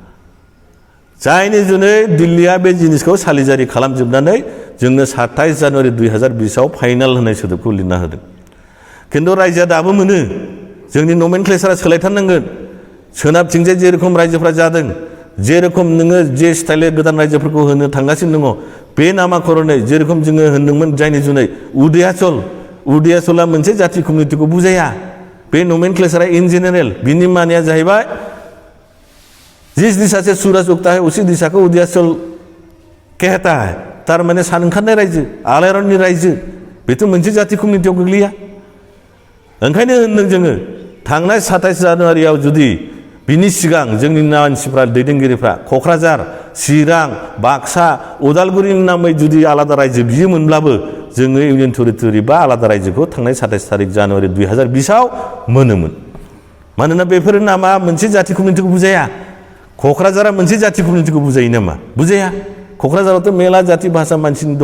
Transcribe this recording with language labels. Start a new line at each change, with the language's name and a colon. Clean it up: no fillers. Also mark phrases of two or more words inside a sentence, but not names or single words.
Bodo: जायनि जुनै दिल्लीया बे जिनिसखौ सालिजारि खालामजोबनानै जोंनो 27 जानुवारि 2020आव फाइनाल होनाय सोदोबखौ लिरना होदों खिन्थु रायजोआ दाबो मोनो जोंनि नमेनक्लेचारा सोलायथारनांगोन सोनाबथिंजाय जेरखम रायजोफ्रा जादों जेरखम नोङो जे स्टाइलै गोदान रायजोफोरखौ होनो थांगासिनो दङ बे नामाकरनै जेरखम जोङो होनदोंमोन जायनि जुनै उदयाचला मोनसे जाथि कमिउनिटिखौ बुजाया बे नमेनक्लेचारा
English: in general
Bodo: बिनि मानिया जाहैबाय
Hindi: जिस दिशा से सूरज उगता है उसी दिशा को उदयाचल कहता है
Bodo: तारमाने सान ओंखारनाय रायजो आलायारननि रायजो बेथ' मोनसे जाथि कमिउनिटियाव गोग्लैया ओंखायनो होनदों जोङो थांनाय 27 जानुवारियाव जुदि बिनि सिगां जोंनि मानसिफ्रा दैदेनगिरिफ्रा क'क्राझार चिरां बाक्सा उदालगुरिनि नामै जुदि आलादा रायजो बियोमोनब्लाबो जोङो
English: union territory
Bodo: बा आलादा रायजोखौ थांनाय 27 थारिख जानुवारि 2020आव मोनोमोन मानोना बेफोर नामा मोनसे जाथि कमिउनिटिखौ बुजाया क'क्राझारा मोनसे जाथि कमिउनिटिखौ बुजायो नामा बुजाया क'क्राझारावथ' मेला जाथि भाषा मानसि दङ